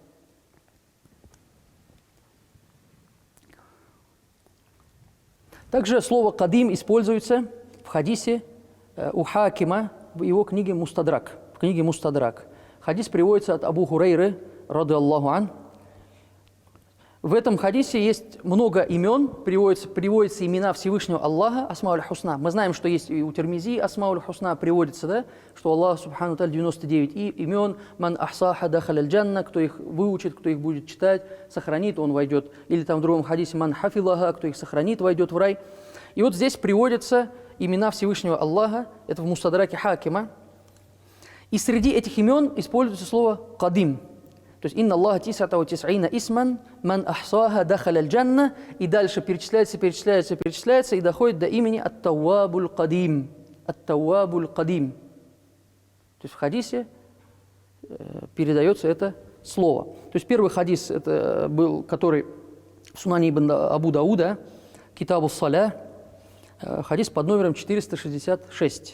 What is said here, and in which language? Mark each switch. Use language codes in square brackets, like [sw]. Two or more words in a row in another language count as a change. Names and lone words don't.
[ru] Также слово «кадим» используется в хадисе у Хакима в его книге «Мустадрак». В книге «Мустадрак». Хадис приводится от Абу Хурайры, [ar] رضي الله عنه. [ru] В этом хадисе есть много имен, приводятся имена Всевышнего Аллаха, [ar] الأسماء الحسنى. [ru] Мы знаем, что есть и у Тирмизи [ar] الأسماء الحسنى [ru] приводится, да, что [ar] الله سبحانه وتعالى [ru] 99 имен, [ar] من أحصاها دخل الجنة, [ru] кто их выучит, кто их будет читать, сохранит, он войдет. Или там в другом хадисе [ar] من حفظها, [ru] кто их сохранит, войдет в рай. И вот здесь приводятся имена Всевышнего Аллаха, это в Мустадраке Хакима. И среди этих имен используется слово «кадим». То есть [ar] «إن الله تسعة وتسعين اسما من أحصاها دخل الجنة». [ru] И дальше перечисляется и доходит до имени Ат-Тауабуль Кадим. Ат-Тауабуль Кадим. То есть в хадисе передается это слово. То есть первый хадис, это был, который в Сунане ибн Абу Дауда, Китабу Саля, хадис под номером 466.